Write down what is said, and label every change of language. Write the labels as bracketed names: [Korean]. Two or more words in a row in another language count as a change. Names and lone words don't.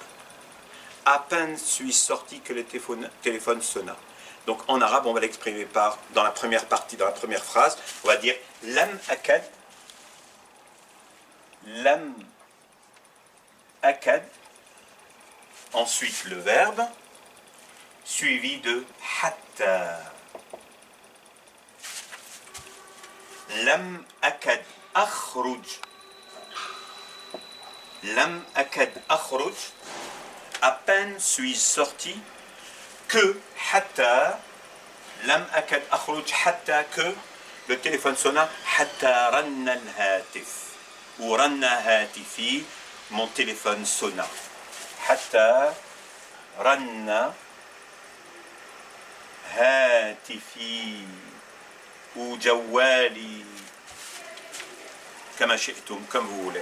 [French] À peine suis-je sorti que le téléphone sonna. Donc en arabe, on va l'exprimer dans la première partie, dans la première phrase, on va dire [Arabic] لم أكد، لم أكد, [French] ensuite le verbe, suivi de hatta. [Arabic] لم أكد أخرج. لم أكد أخرج. [French] À peine suis-je sorti que hatta. [Arabic] لم أكد أخرج حتى [French] que le téléphone sonna. [Arabic] حتى رنّ الهاتف. Ou رنّ هاتفي. [French] Mon téléphone sonna. [Arabic] حتى رنّ هاتفي. [French] Ou jawali, comme vous voulez.